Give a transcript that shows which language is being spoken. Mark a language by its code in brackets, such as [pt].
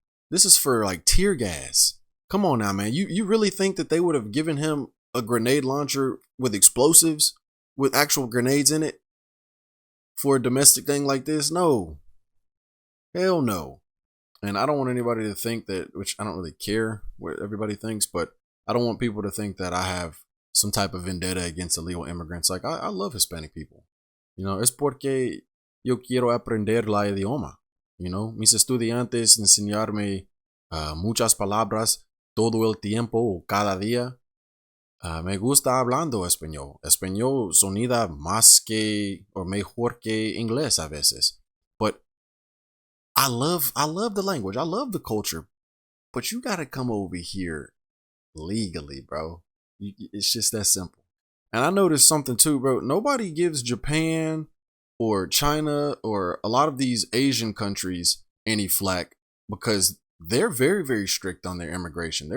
[en] This is for like tear gas. Come on now, man. You really think that they would have given him a grenade launcher with explosives, with actual grenades in it for a domestic thing like this? No. Hell no. And I don't want anybody to think that, which I don't really care what everybody thinks, but I don't want people to think that I have some type of vendetta against illegal immigrants. Like, I love Hispanic people. You know, [es] es porque yo quiero aprender la idioma. [en] You know, [es] mis estudiantes enseñarme muchas palabras todo el tiempo o cada día. Me gusta hablando español. Español sonida más que o mejor que inglés a veces. [en] But I love the language. I love the culture. But you got to come over here legally, bro. It's just that simple. And I noticed something too, bro. Nobody gives Japan or China or a lot of these Asian countries any flack because they're very, very strict on their immigration.